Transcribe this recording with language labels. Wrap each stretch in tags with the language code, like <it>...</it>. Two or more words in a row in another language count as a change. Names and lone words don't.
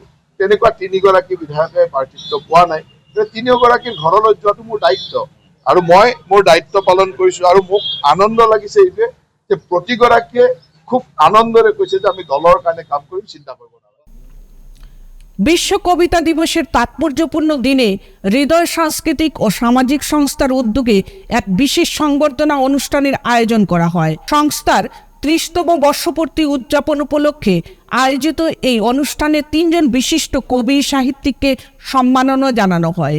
<as>তেনেকুৱা 3 গৰাকী বিধায়কে প্ৰাৰ্থিত্ব পোৱা নাই। 3 গৰাকীৰ ঘৰলৈ যোৱাটো মোৰ দায়িত্ব আৰু মই মোৰ দায়িত্ব পালন কৰিছোঁ। আৰু মোক আনন্দ লাগিছে এইটোৱে যে প্ৰতিগৰাকীয়ে খুব আনন্দৰে কৈছে যে আমি দলৰ কাৰণে কাম কৰিম, চিন্তা কৰিব নালাগে।</as> <bn>বিশ্ব কবিতা দিবসের তাৎপর্যপূর্ণ দিনে হৃদয় সাংস্কৃতিক ও সামাজিক সংস্থার উদ্যোগে এক বিশেষ সংবর্ধনা অনুষ্ঠানের আয়োজন করা হয়। সংস্থার 30তম বর্ষপূর্তি উদযাপন উপলক্ষে আয়োজিত এই অনুষ্ঠানে 3 জন বিশিষ্ট কবি সাহিত্যিককে সম্মাননা জানানো হয়।</bn>